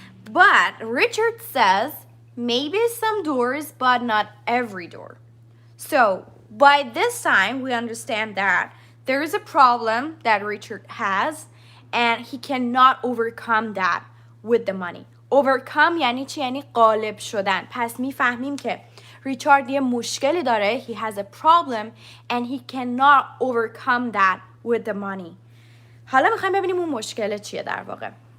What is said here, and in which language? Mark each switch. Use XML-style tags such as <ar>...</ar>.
<en>But Richard says, maybe some doors, but not every door. So, by this time, we understand that there is a problem that Richard has, and he cannot overcome that with the money.</en> <fa>Overcome یعنی چی؟ یعنی غالب شدن. پس میفهمیم که ریچارد یه مشکلی داره.</fa> <en>He has a problem and he cannot overcome that with the money.</en> <fa>حالا میخوایم ببینیم اون مشکل چیه در واقع.</fa>